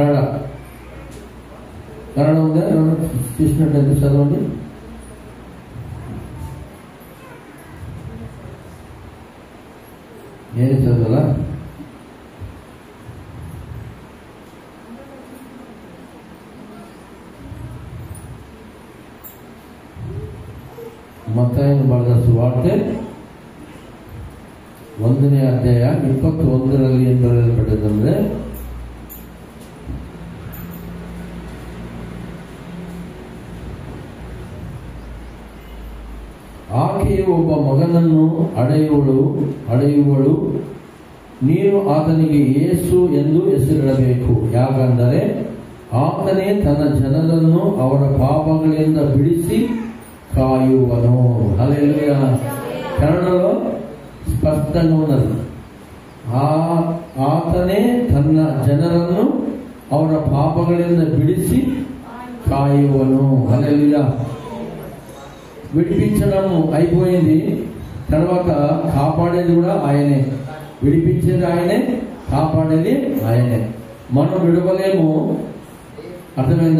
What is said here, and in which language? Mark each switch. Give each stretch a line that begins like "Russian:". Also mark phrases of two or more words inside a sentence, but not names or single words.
Telugu: కన్నడ ఉందా? తీసినట్లయితే చదవండి. ఏం చదవాలా?
Kannada: ಮತ್ತಾಯನ ಬರೆದ ಸುವಾರ್ತೆ 1ನೇ ಅಧ್ಯಾಯ 21ರಲ್ಲಿ ಏನು ಬರೆಯಲ್ಪಟ್ಟಿದೆ? ಆಕೆಯು ಒಬ್ಬ ಮಗನನ್ನು ಅಡೆಯುವಳು, ನೀನು ಆತನಿಗೆ ಯೇಸು ಎಂದು ಹೆಸರಿಡಬೇಕು, ಯಾಕಂದರೆ ಆತನೇ ತನ್ನ ಜನರನ್ನು ಅವರ ಪಾಪಗಳಿಂದ ಬಿಡಿಸಿ కాయువను.
Telugu: హల్లెలూయా. కన్నడలో స్పష్టంగా ఉన్నది,
Kannada: ಆತನೇ ತನ್ನ ಜನರನ್ನು ಅವರ ಪಾಪಗಳಿಂದ ಬಿಡಿಸಿ ಕಾಯುವನು.
Telugu: హల్లెలూయా. విడిపించడం అయిపోయింది, తర్వాత కాపాడేది కూడా ఆయనే. విడిపించేది ఆయనే, కాపాడేది ఆయనే. మనం విడవలేము, అర్థమైందా?